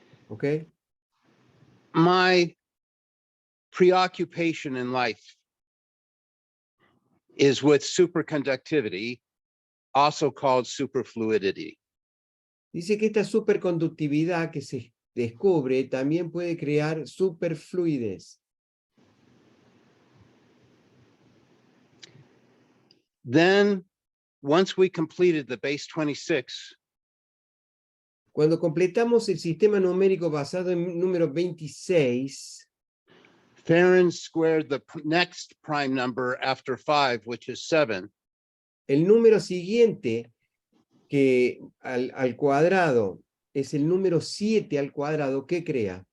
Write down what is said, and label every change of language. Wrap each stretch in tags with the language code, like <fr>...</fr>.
<en>Okay. My preoccupation in life is with superconductivity, also called superfluidity.</en> <es>Dice que esta superconductividad que se descubre también puede crear superfluidez.</es> <en>Then, once we completed the base 26,</en> <es>cuando completamos el sistema numérico basado en número 26,</es> <en>Farron squared the next prime number after 5, which is 7.</en> <es>El número siguiente que al cuadrado es el número 7 al cuadrado, ¿qué crea?</es>